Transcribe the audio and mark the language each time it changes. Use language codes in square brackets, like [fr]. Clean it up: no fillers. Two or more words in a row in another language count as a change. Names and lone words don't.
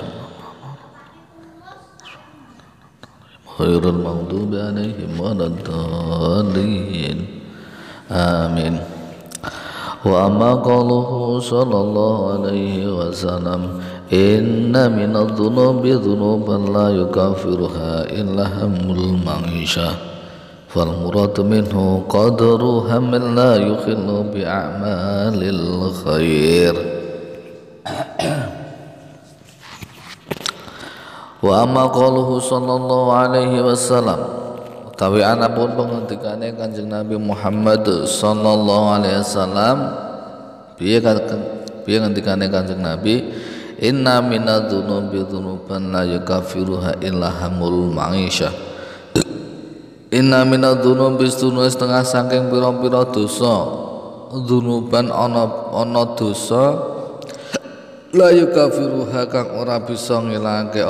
[ar] غير المغضوب عليهم ولا الضالين. آمين. وأما قوله صلى الله عليه وسلم، إن من الذنوب ذنوبا لا يكفرها إلا هم المعيشة. فالمراد منه قدر هم لا يخل بأعمال الخير. وأما قوله صلى الله عليه وسلم, [jv] utawi anapun pengendikane Kanjeng Nabi Muhammad [ar] صلى الله عليه وسلم, [jv] piye ngendikane Kanjeng Nabi, [ar] إن من الذنوب ذنوبا لا يكفرها إلا هم المعيشة. إن من الذنوب [jv] setengah saking pira-pira dosa, dzunuban ana dosa [ar] لا يكفرها [jv] kang ora bisa ngilangke